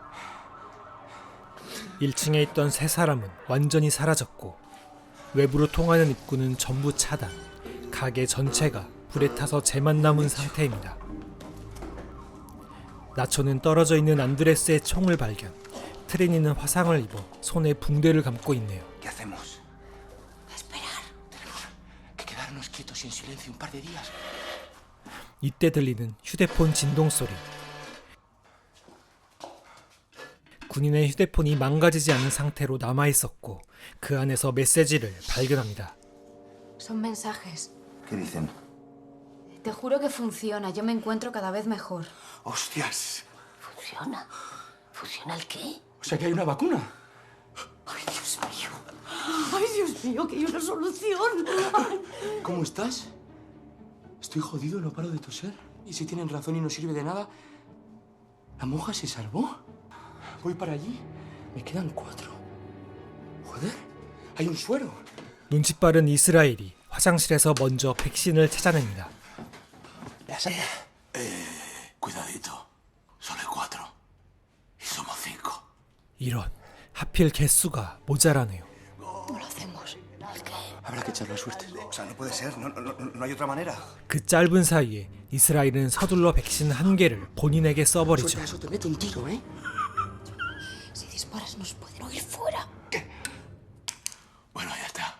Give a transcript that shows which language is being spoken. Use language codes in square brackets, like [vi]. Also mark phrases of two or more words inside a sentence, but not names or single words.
[ko] 1층에 있던 세 사람은 완전히 사라졌고 외부로 통하는 입구는 전부 차단. 가게 전체가 불에 타서 재만 남은 상태입니다. 나초는 떨어져 있는 안드레스의 총을 발견. 트리니는 화상을 입어 손에 붕대를 감고 있네요. [es] ¿Qué hacemos? Esperar. Tenemos que quedarnos quietos y en silencio un par de días. [ko] 이때 들리는 휴대폰 진동 소리. 군인의 휴대폰이 망가지지 않은 상태로 남아 있었고 그 안에서 메시지를 발견합니다. [es] Son mensajes. ¿Qué dicen? Te juro que funciona. Yo me encuentro cada vez mejor. ¡Hostias! ¿Funciona? ¿Funciona el qué? O sea que hay una vacuna. ¡Ay, Dios mío! ¡Ay, Dios mío, que hay una solución! Ay. ¿Cómo estás? Estoy jodido, no paro de toser. Y si tienen razón y no sirve de nada, ¿la monja se salvó? Voy para allí. Me quedan 4. Joder, hay un suero. [ko] 눈치 빠른 이스라엘이 화장실에서 먼저 백신을 찾아냅니다. [es] Cuidadito. Solo hay 4. Y somos 5. [ko] 이런, 하필 개수가 모자라네요. [es] ¿Cómo lo hacemos? ¿El qué? Habrá que echarle suerte. O sea, no puede ser. No hay otra manera. [ko] 그 짧은 사이에 이스라엘은 서둘러 백신 1개를 본인에게 써버리죠. [es] Suelta eso, te meto un tiro, ¿eh? Si disparas nos pueden oír fuera. Bueno, ya está.